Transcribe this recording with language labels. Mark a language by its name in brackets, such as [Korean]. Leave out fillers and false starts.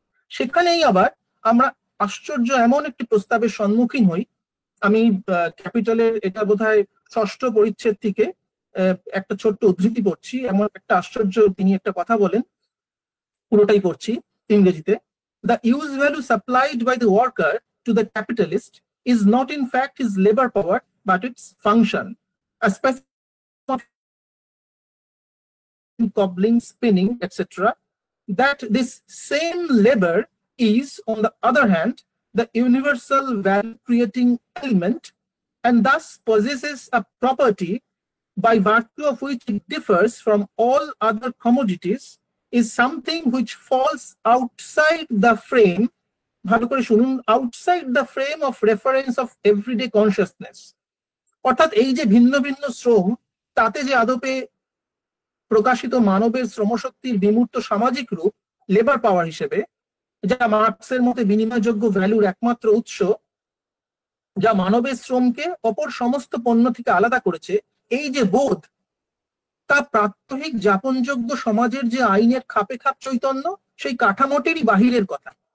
[Bangla] সেখানেই আবার আমরা আশ্চর্য এমন একটি প্রস্তাবের সম্মুখীন হই। আমি ক্যাপিটালের এটা বোধহয় 6ষ্ঠ পরিচ্ছেদ থেকে একটা ছোট্ট উদ্ধৃতি পড়ছি। এমন একটা আশ্চর্য তিনি একটা কথা বলেন, পুরোটাই পড়ছি ইংরেজিতে। [English] The use value supplied by the worker to the capitalist is not in fact his labor power, but its function. A specific cobbling, spinning, etc. That this same labor is, on the other hand, the universal value-creating element, and thus possesses a property by virtue of which it differs from all other commodities, is something which falls outside the frame, [Bangla] ভালো করে শুনুন, [English] outside the frame of reference of everyday consciousness। [Bangla] অর্থাৎ এই যে ভিন্ন ভিন্ন শ্রম, তাতে যে আদপে প্রকাশিত মানবের শ্রমশক্তির বিমূর্ত সামাজিক রূপ লেবার পাওয়ার হিসেবে, যা মার্কসের মতে বিনিময়যোগ্য ভ্যালুর একমাত্র উৎস, যা মানবের শ্রমকে অপর সমস্ত পণ্য থেকে আলাদা করেছে, এই যে বোধ, তা প্রাত্যহিক যাপনযোগ্য সমাজের যে আইনের খাপে খাপ চৈতন্য, সেই কাঠামোটিরই বাহিরের কথা।